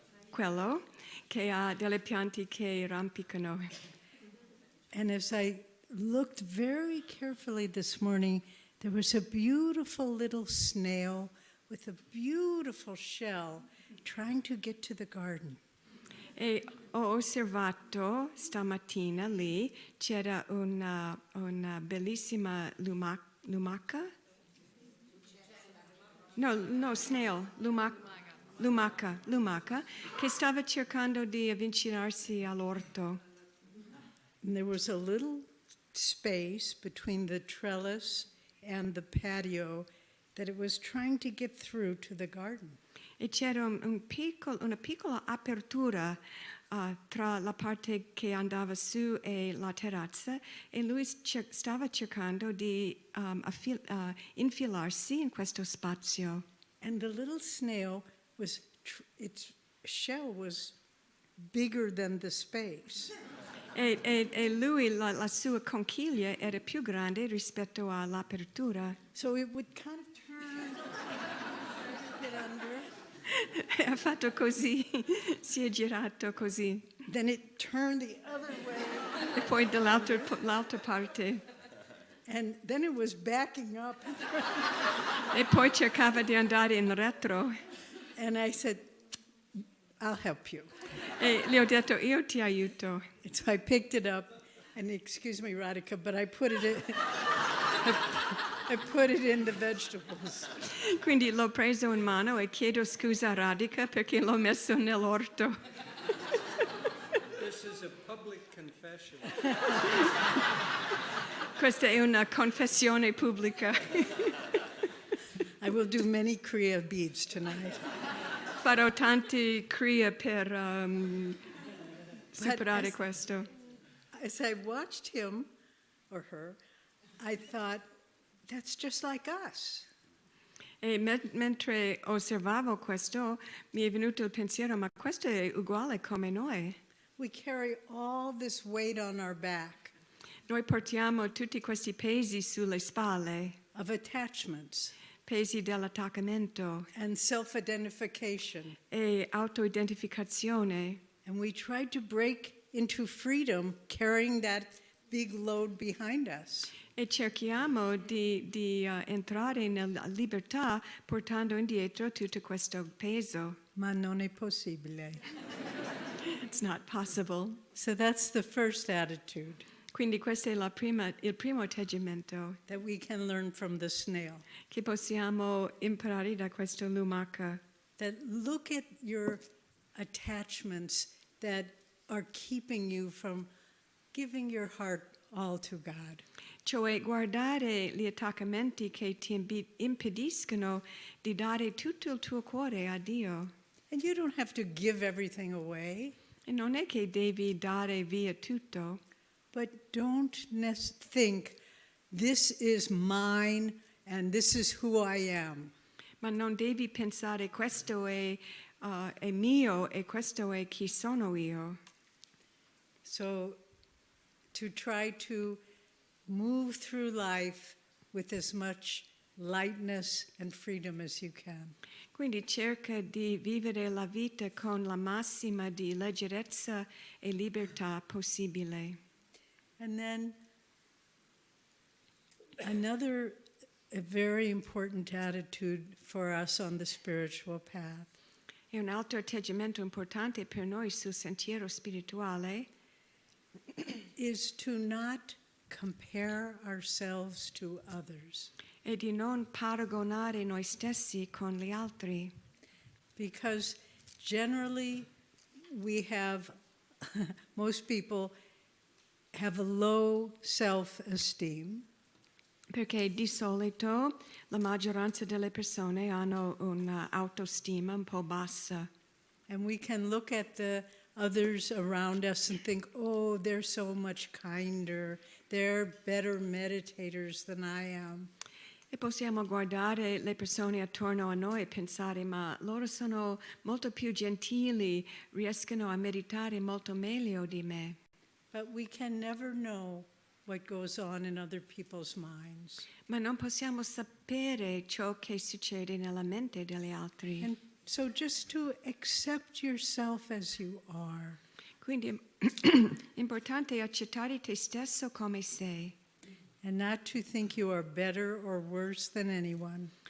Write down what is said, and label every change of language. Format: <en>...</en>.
<it>Quello che ha delle piante che rampicano.</it> <en>And as I looked very carefully this morning, there was a beautiful little snail with a beautiful shell trying to get to the garden.</en> <it>E ho osservato stamattina lì c'era una bellissima lumaca? No, snail, lumaca, che stava cercando di avvicinarsi all'orto.</it> <en>And there was a little space between the trellis and the patio that it was trying to get through to the garden.</en> <it>E c'era una piccola apertura tra la parte che andava su e la terrazza e lui stava cercando di infilarsi in questo spazio.</it> <en>And the little snail its shell was bigger than the space.</en> <it>E lui, la sua conchiglia era più grande rispetto all'apertura.</it> <en>So it would kind of turn a bit under.</en> <it>Ha fatto così, si è girato così.</it> <en>Then it turned the other way.</en> <it>E poi dall'altra parte.</it> <en>And then it was backing up.</en> <it>E poi cercava di andare in retro.</it> <en>And I said, I'll help you.</en> <it>E le ho detto, io ti aiuto.</it> <en>And so I picked it up, and excuse me, Radhika, but I put it in, I put it in the vegetables.</en> <it>Quindi l'ho preso in mano e chiedo scusa a Radhika perché l'ho messo nell'orto.</it> <en>This is a public confession.</en> <it>Questa è una confessione pubblica.</it> <en>I will do many Kriya beads tonight.</en> <it>Farò tanti kriya per superare questo.</it> <en>As I watched him or her, I thought, that's just like us.</en> <it>E mentre osservavo questo, mi è venuto il pensiero, ma questo è uguale come noi.</it> <en>We carry all this weight on our back</en> <it>Noi portiamo tutti questi pesi sulle spalle,</it> <en>of attachments</en> <it>pesi dell'attaccamento</it> <en>and self-identification.</en> <it>e autoidentificazione.</it> <en>And we try to break into freedom carrying that big load behind us.</en> <it>E cerchiamo di entrare nella libertà portando indietro tutto questo peso. Ma non è possibile.</it> <en>It's not possible. So that's the first attitude</en> <it>Quindi questo è il primo atteggiamento</it> <en>that we can learn from the snail.</en> <it>che possiamo imparare da questo lumaca.</it> <en>That look at your attachments that are keeping you from giving your heart all to God.</en> <it>Cioè guardare gli attaccamenti che ti impediscono di dare tutto il tuo cuore a Dio.</it> <en>And you don't have to give everything away,</en> <it>E non è che devi dare via tutto,</it> <en>but don't think this is mine and this is who I am.</en> <it>Ma non devi pensare questo è mio e questo è chi sono io.</it> <en>So to try to move through life with as much lightness and freedom as you can.</en> <it>Quindi cerca di vivere la vita con la massima di leggerezza e libertà possibile.</it> <en>And then another a very important attitude for us on the spiritual path</en> <it>E un altro atteggiamento importante per noi sul sentiero spirituale</it> <en>is to not compare ourselves to others.</en> <it>è di non paragonare noi stessi con gli altri.</it> <en>Because generally we have, most people have a low self-esteem.</en> <it>Perché di solito la maggioranza delle persone hanno un'autostima un po' bassa.</it> <en>And we can look at the others around us and think, oh, they're so much kinder. They're better meditators than I am.</en> <it>E possiamo guardare le persone attorno a noi e pensare, ma loro sono molto più gentili, riescono a meditare molto meglio di me.</it> <en>But we can never know what goes on in other people's minds.</en> <it>Ma non possiamo sapere ciò che succede nella mente degli altri.</it> <en>And so just to accept yourself as you are.</en> <it>Quindi importante accettare te stesso come sei.</it> <en>And not to think you are better or worse than anyone.</en>